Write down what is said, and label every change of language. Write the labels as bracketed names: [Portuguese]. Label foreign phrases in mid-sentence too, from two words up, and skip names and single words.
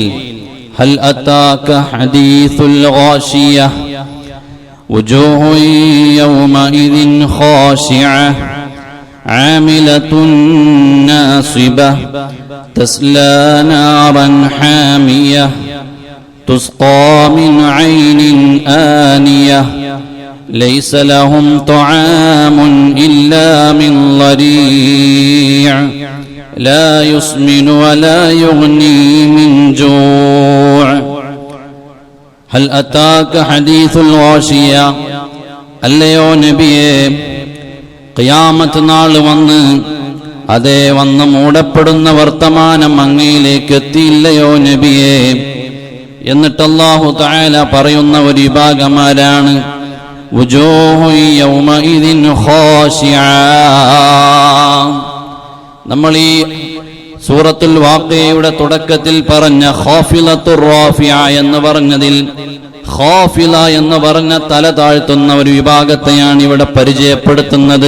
[Arabic] هل أتاك حديث الغاشية وجوه يومئذ خاشعة عاملة ناصبة تصلى نارا حامية تسقى من عين آنية ليس لهم طعام إلا من ضريع لا يسمن ولا يغني من جوع هل أتاك حديث الغاشية. [Malayalam] അല്ലയോ നബിയേ, ഖിയാമത്ത് നാൾ വന്ന് മൂടപ്പെടുന്ന വർത്തമാനം അങ്ങയിലേക്ക് എത്തിയില്ലയോ നബിയേ. എന്നിട്ട് അല്ലാഹു തആല പറയുന്ന ഒരു വിഭാഗമാരാണ് നമ്മൾ ഈ സൂറത്തുൽ വാഖിഅയുടെ തുടക്കത്തിൽ പറഞ്ഞ [Arabic] خافضة رافعة [Malayalam] എന്ന് പറഞ്ഞതിൽ ഖാഫില എന്ന് പറഞ്ഞ തല താഴ്ത്തുന്ന ഒരു വിഭാഗത്തെയാണ് ഇവിടെ പരിചയപ്പെടുത്തുന്നത്.